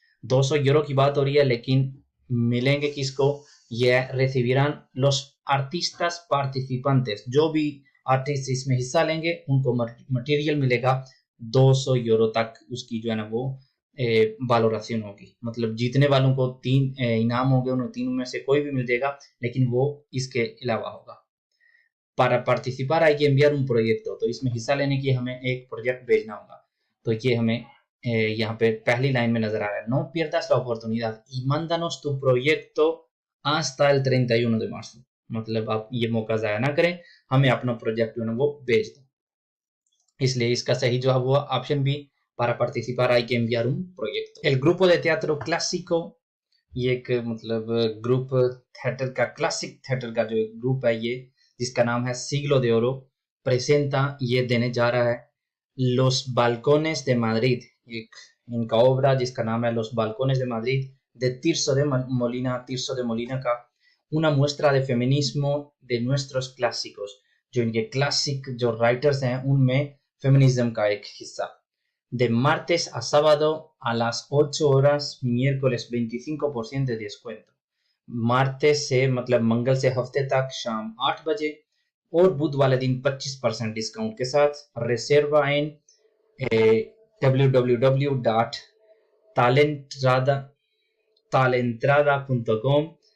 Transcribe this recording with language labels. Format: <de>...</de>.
<hi>200 euro की बात हो रही है लेकिन मिलेंगे किसको? ये</hi> <es>recibirán los artistas participantes,</es> <hi>जो भी आर्टिस्ट इसमें हिस्सा लेंगे उनको मटेरियल मिलेगा 200 यूरो तक, उसकी जो है ना वो वैल्यूएशन होगी। मतलब जीतने वालों को 3 इनाम होंगे, उन तीनों में से कोई भी मिल जाएगा लेकिन वो इसके अलावा होगा।</hi> <es>Para participar hay que enviar un proyecto,</es> <hi>तो इसमें हिस्सा लेने के लिए हमें एक प्रोजेक्ट भेजना होगा। तो ये हमें यहाँ पे पहली लाइन में नजर आ रहा है।</hi> <es>No pierdas la oportunidad y mándanos tu proyecto hasta el 31 de marzo।</es> <hi>मतलब आप ये मौका ज़ाया ना करें, हमें अपना प्रोजेक्ट जो है वो भेज दें। इसलिए इसका सही जवाब हुआ option B,</hi> <es>para participar hay que enviar un proyecto। El grupo de teatro clásico,</es> <hi>ये एक मतलब ग्रुप थिएटर का, क्लासिक थिएटर का जो एक ग्रुप है ये, जिसका नाम है Siglo de Oro, प्रेजेंटा, ये देने जा रहा है Los Balcones de Madrid, एक इनका ओबरा जिसका नाम है Los Balcones de Madrid de Tirso de Molina का</hi> <es>una muestra de feminismo de nuestros clásicos।</es> <hi>जो इनके क्लासिक जो राइटर्स हैं उनमें फेमिनिज्म का एक हिस्सा।</hi> <es>De martes a sábado a las 8 horas, miércoles 25% de descuento।</es> <hi>मार्टेस से मतलब मंगल से हफ्ते तक शाम 8 बजे और बुध वाले दिन 25% डिस्काउंट के साथ। रिजर्वा इन www.talentrada.com।</hi>